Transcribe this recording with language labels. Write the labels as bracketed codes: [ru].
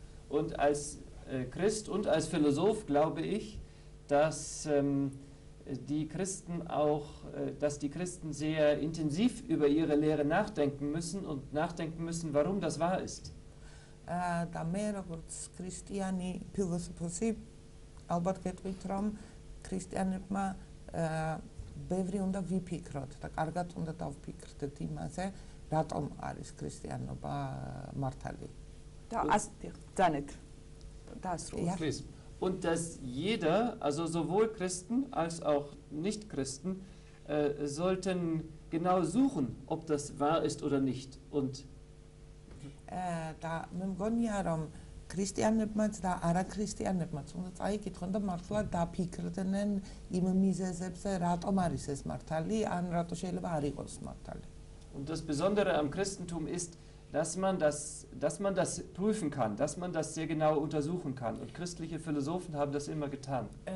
[de] Und als Christ und als Philosoph glaube ich, dass die Christen sehr intensiv über ihre Lehre nachdenken müssen und nachdenken müssen, warum das wahr ist. [ka] და მე როგორც ქრისტიანი ფილოსოფოსი ალბათ გეტყვით, რომ ქრისტიანებმა ბევრი უნდა ვიფიქროთ და კარგად უნდა დავფიქრდეთ იმაზე, რატომ არის ქრისტიანობა მართალი. და ძანეთ [en] Please. [de] Und dass jeder, also sowohl Christen als auch Nicht-Christen, sollten genau suchen, ob das wahr ist oder nicht. Und [ka] და მე მგონია, რომ ქრისტიანებმაც და არაქრისტიანებმაც უნდა წაიკითხონ და მართლა დაფიქრდნენ იმ მიზეზებზე, რატომ არის ეს მართალი, ან რატო შეიძლება არ იყოს მართალი. [de] Und das Besondere am Christentum ist, dass man das prüfen kann, dass man das sehr genau untersuchen kann. Und christliche Philosophen haben das immer getan.